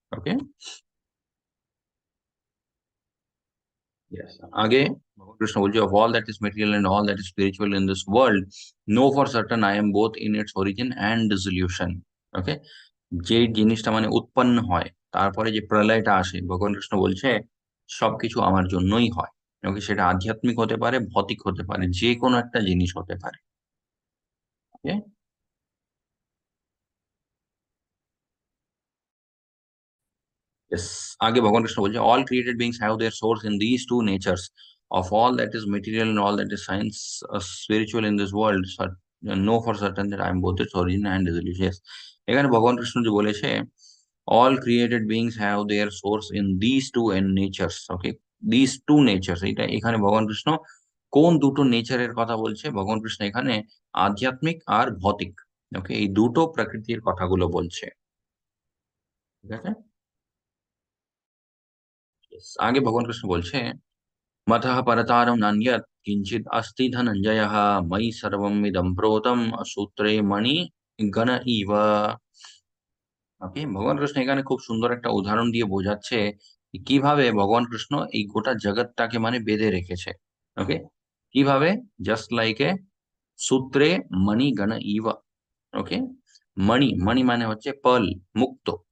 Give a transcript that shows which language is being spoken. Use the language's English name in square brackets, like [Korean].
[Bangla] ওকে, আগে ভগবান কৃষ্ণ বলছে [English] Of all that is material and all that is spiritual in this world, know for certain I am both in its origin and dissolution. [Bangla] ওকে, যে জিনিসটা মানে উৎপন্ন হয় তারপরে যে প্রলয়টা আসে, ভগবান কৃষ্ণ বলছে সবকিছু আমার জন্যই হয়। ওকে, সেটা আধ্যাত্মিক হতে পারে, ভৌতিক হতে পারে, যে কোনো একটা জিনিস হতে পারে। [English] okay, yes, [Bangla] আগে ভগবান কৃষ্ণ বলছে [English] all created beings have their source in these two natures, of all that is material and all that is science, spiritual in this world, know for certain that I am both its origin and its release. Yes, [Bangla] এখানে ভগবান কৃষ্ণ যে বলেছে [English] all created beings have their source in these two and natures. Okay, these two natures, [Bangla] এটা এখানে ভগবান কৃষ্ণ কোন দুটো নেচারের কথা বলছে? ভগবান কৃষ্ণ এখানে আধ্যাত্মিক আর ভৌতিক, ওকে, এই দুটো প্রকৃতির কথাগুলো বলছে। [Sanskrit] ঠিক আছে, Yes, [Bangla] আগে ভগবান কৃষ্ণ বলছে [Sanskrit] मतः परतारं नान्यत् किंचित् अस्ति धनञ्जयः मयि सर्वम् इदं प्रोतं सूत्रे मणि गण इव। [Bangla] ওকে, ভগবান কৃষ্ণ এখানে খুব সুন্দর একটা উদাহরণ দিয়ে বোঝাচ্ছে যে কিভাবে ভগবান কৃষ্ণ এই গোটা জগৎটাকে মানে বেঁধে রেখেছে। [Sanskrit] ওকে, কিভাবে? [English] just like a [Sanskrit] সূত্রে মণি গণ ইভ। [Bangla] ওকে, মণি, মণি মানে হচ্ছে পার্ল, মুক্তো।